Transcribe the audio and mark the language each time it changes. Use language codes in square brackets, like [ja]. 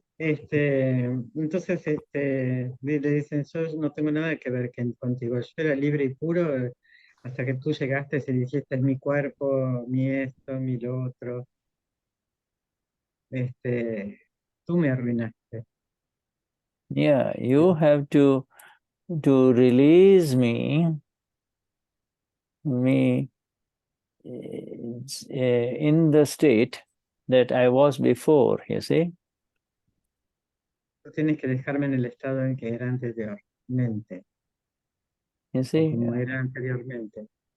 [es] Entonces le dicen, yo no tengo nada que ver contigo, yo era libre y puro hasta que tú llegaste y dijiste, es mi cuerpo, mi esto, mi lo otro. Tú me arruinaste. [en] Yeah, you have to release me in the state that I was before, you see. [es] Tú tienes que dejarme en el estado en que era anteriormente. [en] You see, [es] como era anteriormente.